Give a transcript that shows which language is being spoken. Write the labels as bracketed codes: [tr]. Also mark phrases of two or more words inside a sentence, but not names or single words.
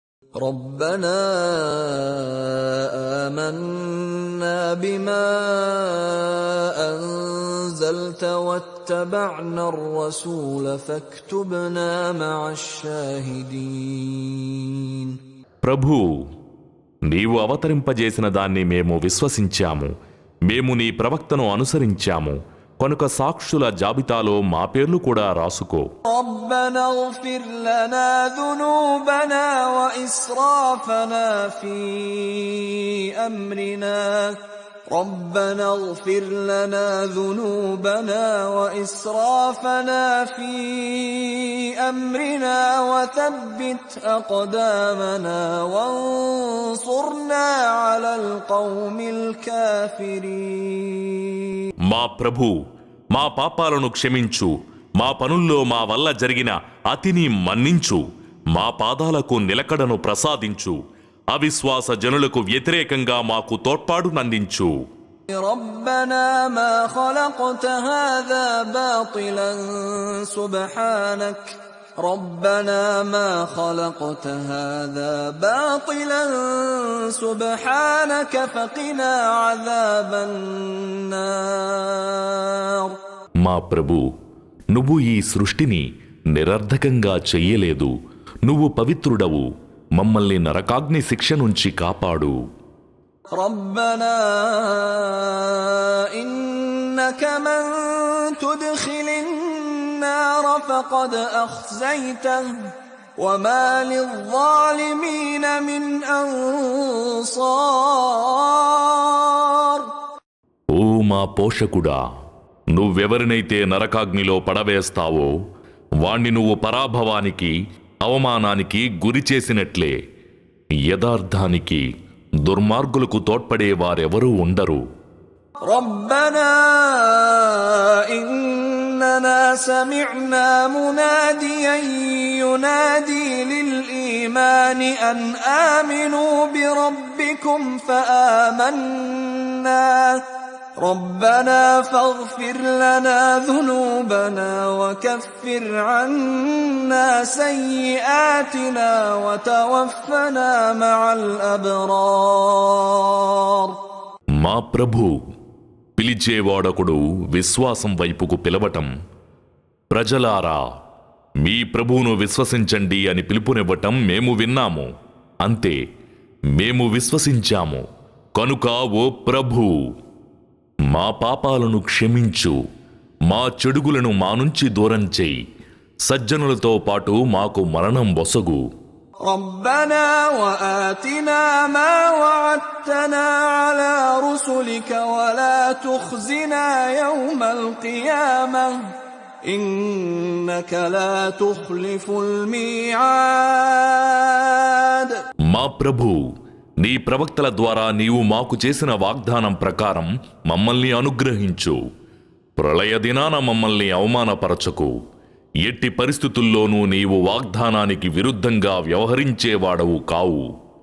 [ar] ربنا آمنا بما أنزلت واتبعنا الرسول فاكتبنا مع الشاهدين. [te] ప్రభూ, నీవు అవతరింపజేసిన దాన్ని మేము విశ్వసించాము, మేము నీ ప్రవక్తను అనుసరించాము, కనుక సాక్షుల జాబితాలో మా పేర్లు కూడా రాసుకో. [ar] ربنا اغفر لنا ذنوبنا وإسرافنا في أمرنا ربنا اغفر لنا ذنوبنا وإسرافنا في أمرنا وثبت أقدامنا وانصرنا على القوم الكافرين. [te] మా ప్రభూ, మా పాపాలను క్షమించు, మా పనుల్లో మా వల్ల జరిగిన అతిని మన్నించు, మా పాదాలకు నిలకడను ప్రసాదించు, అవిశ్వాస జనులకు వ్యతిరేకంగా మాకు తోడ్పాటునందించు. [ar] ربنا ما خلقت هذا باطلا سبحانك ربنا ما خلقت هذا باطلا سبحانك فقنا عذاب النار. [te] మా ప్రభూ, నువ్వు ఈ సృష్టిని నిరర్ధకంగా చెయ్యలేదు, నువ్వు పవిత్రుడవు, మమ్మల్ని నరకాగ్ని శిక్ష నుంచి కాపాడు. [ar] ربنا إنك من تدخل النار فقد أخزيته وما للظالمين من أنصار. [te] ఓ మా పోషకుడా, నువ్వెవరినైతే నరకాగ్నిలో పడవేస్తావో వాణ్ణి నువ్వు పరాభవానికి, అవమానానికి గురి చేసినట్లే. యథార్థానికి దుర్మార్గులకు తోడ్పడే వారెవరూ ఉండరు. [ar] ربنا إننا سمعنا مناديا ينادي للإيمان أن آمنوا بربكم فآمنا ربنا فاغفر لنا ذنوبنا وكفر عنا سيئاتنا وتوفنا مع الأبرار. [te] మా ప్రభూ, పిలిచేవాడొకడు విశ్వాసం వైపుకు పిలవటం, ప్రజలారా మీ ప్రభువును విశ్వసించండి అని పిలుపునివ్వటం మేము విన్నాము. అంతే, మేము విశ్వసించాము కనుక ఓ ప్రభూ, మా పాపాలను క్షమించు, మా చెడుగులను మా నుంచి దూరం చేయి, సజ్జనులతో పాటు మాకు మరణం వసగు. [ar] ربنا وآتنا ما وعدتنا على رسلك ولا تخزنا يوم القيامة إنك لا تخلف الميعاد. [te] మా ప్రభూ, నీ ప్రవక్తల ద్వారా నీవు మాకు చేసిన వాగ్దానం ప్రకారం మమ్మల్ని అనుగ్రహించు. ప్రళయ దినాన మమ్మల్ని అవమానపరచకు. ఎట్టి పరిస్థితుల్లోనూ నీవు వాగ్దానానికి విరుద్ధంగా వ్యవహరించేవాడవు కావు.